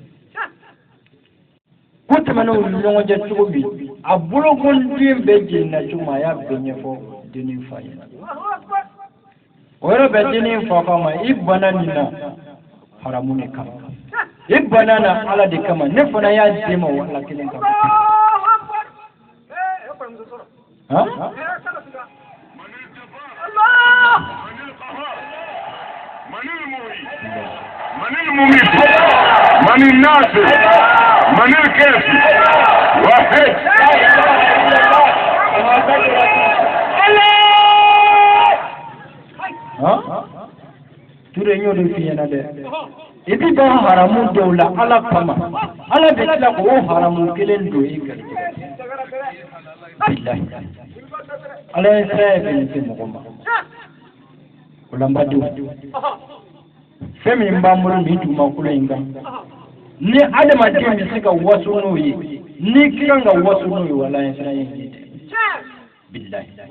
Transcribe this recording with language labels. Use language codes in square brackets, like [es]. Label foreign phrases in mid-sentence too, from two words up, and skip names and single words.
[bm] ko tɛmɛna u ni ɲɔgɔn cɛ cogo min a bolokoden bɛɛ jenina cogo min a y'a bɛɛ ɲɛfɔ denni fa ɲɛna o yɔrɔ bɛɛ denni fa ko a ma i bana nin na haramu de kama i bana na ala de kama ne fana y'a d'e ma o ala kelen kama [ar] من المميت من الناصر من الكافي واحد [bm] Ture ɲo de fi ɲɛna dɛ i bi bɔ haramu dɔw la ala kama ala bɛ tila k'o haramu kelen don i garijɛgɛ bilahi ala ye sira bɛ nin se mɔgɔ ma o la n badenw fɛn min b'an bolo nin dugumakolo in kan ni adamaden bɛ se ka waso n'o ye ni kan ka waso n'o ye wala ye sira ye tɛ bilahi